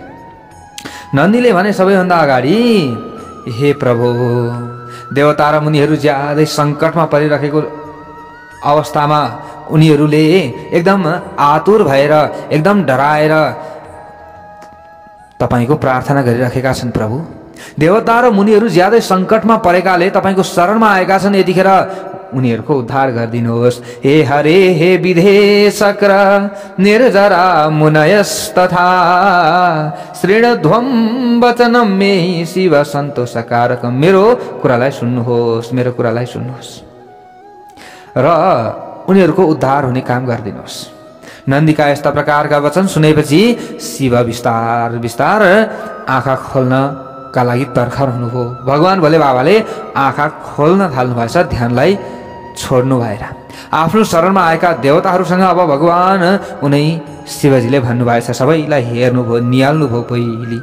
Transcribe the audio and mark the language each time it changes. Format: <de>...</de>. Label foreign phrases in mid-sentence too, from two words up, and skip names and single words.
<ne>नन्दीले भने सबैभन्दा अगाडि, हे प्रभु, देवता र मुनिहरू ज्यादै सङ्कटमा परिरहेको अवस्थामा उनीहरूले एकदम आतुर भएर, एकदम डराएर तपाईँको प्रार्थना गरिरहेका छन्। प्रभु, देवता र मुनिहरू ज्यादै सङ्कटमा परेकाले तपाईँको शरणमा आएका छन्। यतिखेर उनीहरूको उद्धार गरिदिनुहोस्।</ne> <sa>हे हरे हे विधेशक निर्जरा मुनयस्तथा श्रीणध्वं वचनं मे शिव सन्तोषकारकम्।</sa> <ne>मेरो कुरालाई सुन्नुहोस्, मेरो कुरालाई सुन्नुहोस् र उनीहरूको उद्धार हुने काम गरिदिनुहोस्। नन्दीका यस्ता प्रकारका वचन सुनेपछि शिव बिस्तार बिस्तार आँखा खोल्नका लागि तर्खर हुनुभयो। भगवान भोले बाबाले आँखा खोल्न थाल्नुभएछ, ध्यानलाई छोड्नु भएर आफ्नो शरणमा आएका देवताहरूसँग अब भगवान उनै शिवजीले भन्नुभएछ, सबैलाई हेर्नुभयो, निहाल्नुभयो पहिले।</ne>